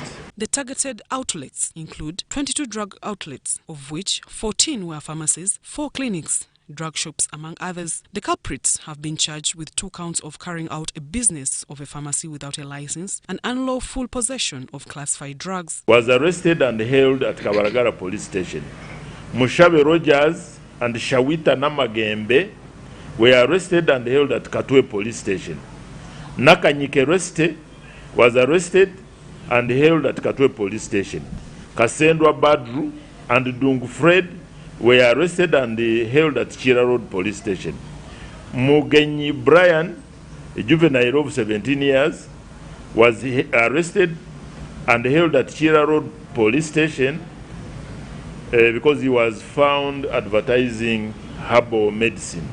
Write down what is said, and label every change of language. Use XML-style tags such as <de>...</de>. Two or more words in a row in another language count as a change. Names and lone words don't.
<en>The targeted outlets include 22 drug outlets, of which 14 were pharmacies, 4 clinics, drug shops, among others. The culprits have been charged with 2 counts of carrying out a business of a pharmacy without a license and unlawful possession of classified drugs. Was arrested and held at Kabaragara police station. Mushabe Rogers and Shawita Namagembe were arrested and held at Katwe police station. Nakanyike Reste was arrested and held at Katwe police station. Kasendwa Badru and Dungu Fred were arrested and held at Chira Road police station. Mugenyi Brian, a juvenile of 17 years, was arrested and held at Chira Road police station because he was found advertising herbal medicine.</en>